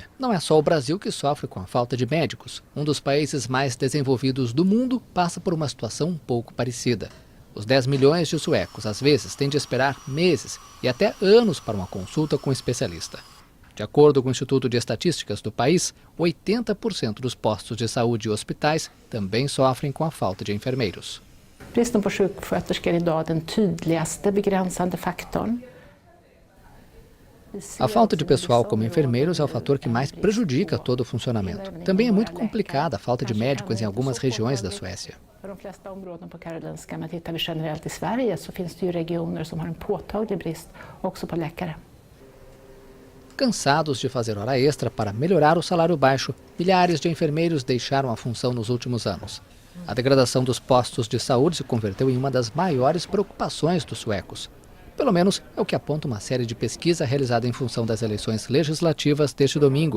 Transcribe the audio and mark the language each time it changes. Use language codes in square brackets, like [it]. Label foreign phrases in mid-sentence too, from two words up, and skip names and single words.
[pt] Não é só o Brasil que sofre com a falta de médicos. Um dos países mais desenvolvidos do mundo passa por uma situação um pouco parecida. Os 10 milhões de suecos, às vezes, têm de esperar meses e até anos para uma consulta com um especialista. De acordo com o Instituto de Estatísticas do país, 80% dos postos de saúde e hospitais também sofrem com a falta de enfermeiros. [sv] Bristen på sjuksköterskor är idag den tydligaste begränsande faktorn. [pt] A falta de pessoal como enfermeiros é o fator que mais prejudica todo o funcionamento. Também é muito complicada a falta de médicos em algumas regiões da Suécia. [sv] På de flesta områden på Karolinska, men tittar vi generellt i Sverige, så finns det ju regioner som har en påtaglig brist också på läkare. [pt] Cansados de fazer hora extra para melhorar o salário baixo, milhares de enfermeiros deixaram a função nos últimos anos. A degradação dos postos de saúde se converteu em uma das maiores preocupações dos suecos. Pelo menos é o que aponta uma série de pesquisa realizada em função das eleições legislativas deste domingo.